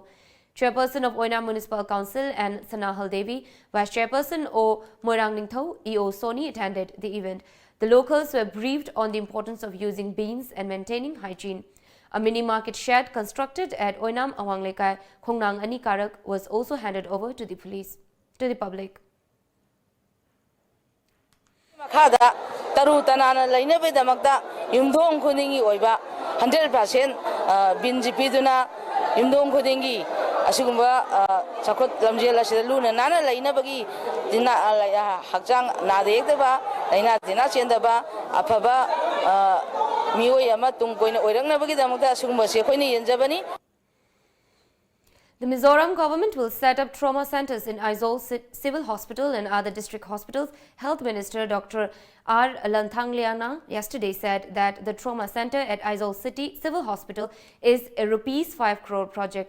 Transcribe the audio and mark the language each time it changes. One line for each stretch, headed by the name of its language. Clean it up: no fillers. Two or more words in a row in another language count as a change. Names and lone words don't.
English: Chairperson of Oinam Municipal Council and Sanahal Devi, Vice Chairperson O Moirang Ningtho, EO Soni attended the event. The locals were briefed on the importance of using bins and maintaining hygiene. A mini-market shed constructed at Oinam Awanglekai Khongnang Ani Karak was also handed over to the public.
Manipuri: Makada taru tanana lainabe damakta yumdong khudingi oiba 100% binji piduna yumdong khudingi asigumba chakot lamjel asida luna nana lainabagi dina hakjang nadekdaba laina dina chendaba afaba
English: The Mizoram government will set up trauma centers in Aizawl Civil Hospital and other district hospitals. Health Minister Dr. R. Lanthangliana yesterday said that the trauma center at Aizawl City Civil Hospital is a ₹5 crore project.